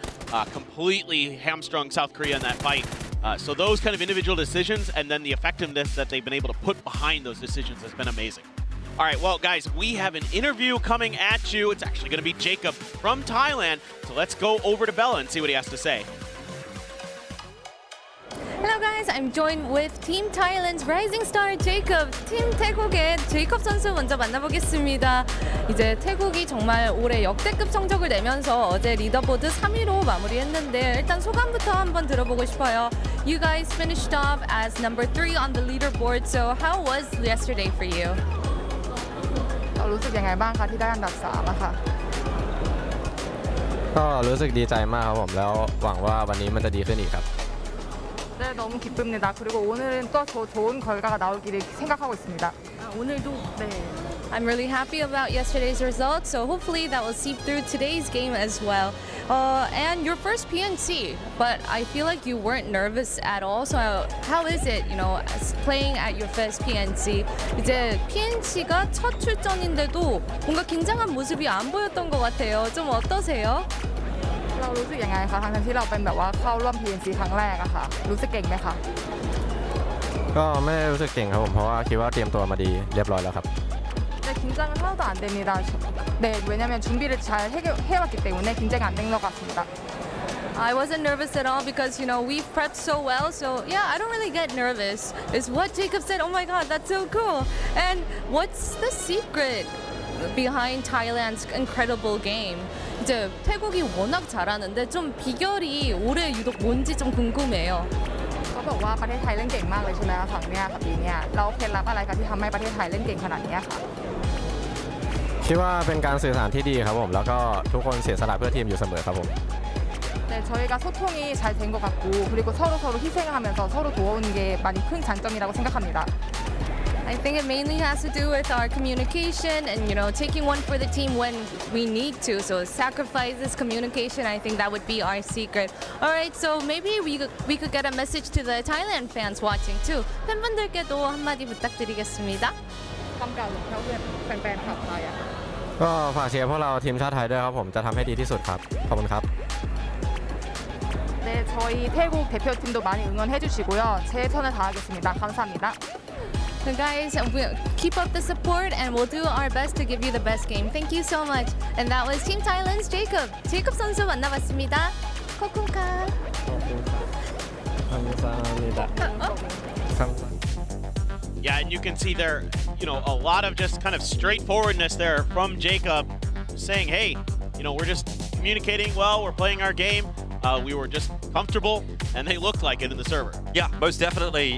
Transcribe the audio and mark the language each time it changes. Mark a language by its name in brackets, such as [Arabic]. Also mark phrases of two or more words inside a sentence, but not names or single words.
[English] Completely hamstrung South Korea in that fight. So those kind of individual decisions and then the effectiveness that they've been able to put behind those decisions has been amazing. All right, well, guys, we have an interview coming at you. It's actually going to be Jacob from Thailand. So let's go over to Bella and see what he has to say. Hello guys, I'm joined with Team Thailand's rising star Jacob. [Korean] 팀 태국의 제이콥 선수 먼저 만나보겠습니다. 이제 태국이 정말 올해 역대급 성적을 내면서 어제 리더보드 3위로 마무리했는데 일단 소감부터 한번 들어보고 싶어요. [English] You guys finished off as number 3 on the leaderboard, so how was yesterday for you? [Thai] รู้สึกยังไงบ้างคะที่ได้อันดับ3อะค่ะ ก็รู้สึกดีใจมากครับผมแล้วหวังว่าวันนี้มันจะดีขึ้นอีกครับ [Korean] 네, 너무 기쁩니다. 그리고 오늘은 또 더 좋은 결과가 나오기를 생각하고 있습니다. 오늘도 네. [English] I'm really happy about yesterday's results, so hopefully that will seep through today's game as well. And your first PNC, but I feel like you weren't nervous at all. So how is it, you know, playing at your first PNC? [Korean] 이제 PNC가 첫 출전인데도 뭔가 긴장한 모습이 안 보였던 것 같아요. 좀 어떠세요? [Thai] เรารู้สึกยังไงคะทั้งที่เราเป็นแบบว่าเข้าร่วม PNC ครั้งแรกอะค่ะรู้สึกเก่งไหมคะ ก็ไม่ได้รู้สึกเก่งครับผมเพราะว่าคิดว่าเตรียมตัวมาดีเรียบร้อยแล้วครับ [Korean] 네, 긴장은 하나도 안 됩니다. 네, 왜냐면 준비를 잘 해왔기 때문에 긴장이 안 된 것 같습니다. [English] I wasn't nervous at all because, you know, we've prepped so well. So, yeah, I don't really get nervous. Is what Jacob said. Oh my God, that's so cool. And what's the secret behind Thailand's incredible game? [Korean] 이제 태국이 워낙 잘하는데 좀 비결이 올해 유독 뭔지 좀 궁금해요. [Thai] เขาบอกว่าประเทศไทยเล่นเก่งมากเลยใช่ไหมคะฝั่งเนี้ยค่ะปีเนี้ยเราเคล็ดลับอะไรคะที่ทำให้ประเทศไทยเล่นเก่งขนาดนี้ค่ะ คิดว่าเป็นการสื่อสารที่ดีครับผมแล้วก็ทุกคนเสียสละเพื่อทีมอยู่เสมอครับผม [Korean] 네, 저희가 소통이 잘 된 것 같고 그리고 서로 희생하면서 서로 도우는 게 많이 큰 장점이라고 생각합니다. [English] I think it mainly has to do with our communication and, you know, taking one for the team when we need to. So sacrifices, communication, I think that would be our secret. All right, so maybe we could get a message to the Thailand fans watching too. [Korean] 팬분들께도 한마디 부탁드리겠습니다. [Thai] คำกล่าวของแฟนๆชาวไทยอะ ก็ฝากเชียร์พวกเราทีมชาติไทยด้วยครับผมจะทำให้ดีที่สุดครับขอบคุณครับ [Korean] 네, 저희 태국 대표팀도 많이 응원해 주시고요. 최선을 다하겠습니다. 감사합니다. [English] So guys, we'll keep up the support and we'll do our best to give you the best game. Thank you so much. And that was Team Thailand's Jacob. [Korean] Jacob 선수 만나봤습니다. 코쿤카. 감사합니다. [English] Yeah, and you can see there, you know, a lot of just kind of straightforwardness there from Jacob, saying, hey, you know, we're just communicating well, we're playing our game. We were just comfortable and they look like it in the server. Yeah, most definitely.